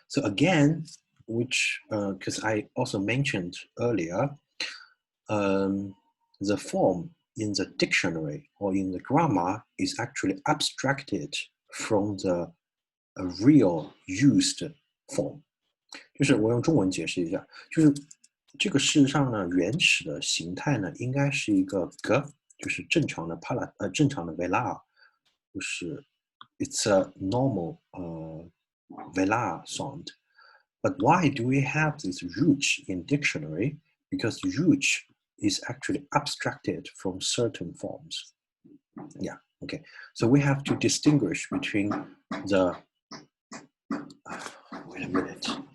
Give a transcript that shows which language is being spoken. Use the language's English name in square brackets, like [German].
[English] So again, which because I also mentioned earlier, the form in the dictionary or in the grammar is actually abstracted from the real used form. [Chinese] 就是我用中文解释一下，就是这个事实上呢，原始的形态呢，应该是一个 g， 就是正常的正常的 velar， 就是 [English] it's a normal velar sound. But why do we have this ruch in dictionary? Because ruch is actually abstracted from certain forms. Yeah, okay. So we have to distinguish between the, wait a minute.